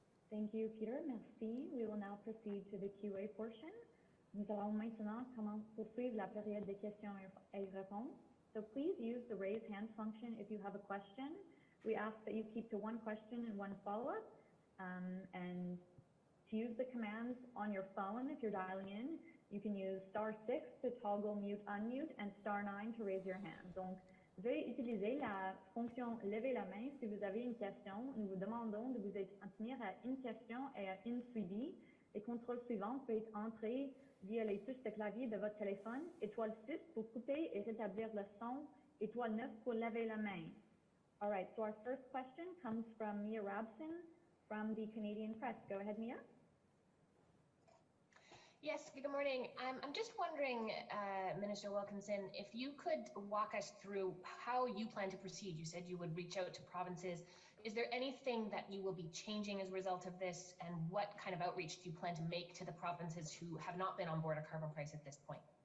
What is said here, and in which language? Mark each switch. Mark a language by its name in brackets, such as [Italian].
[English] Thank you, Peter. [French] Merci. [English] We will now proceed to the QA portion. [French] Nous allons maintenant poursuivre la période de questions et réponses. [English] So please use the raise hand function if you have a question. We ask that you keep to one question and one follow-up. And to use the commands on your phone, if you're dialing in, you can use *6 to toggle mute, unmute, and *9 to raise your hand. [French] Donc, veuillez utiliser la fonction lever la main si vous avez une question. Nous vous demandons de vous tenir à une question et à une suivie. Les contrôles suivants peuvent être entrés via les touches de clavier de votre téléphone. Étoile 6 pour couper et rétablir le son. Étoile 9 pour lever la main. [English] All right, so our first question comes from Mia Rabson from the Canadian Press. Go ahead, Mia. Yes, good morning. I'm just wondering, Minister Wilkinson, if you could walk us through how you plan to proceed. You said you would reach out to provinces. Is there anything that you will be changing as a result of this, and what kind of outreach do you plan to make to the provinces who have not been on board a carbon price at this point?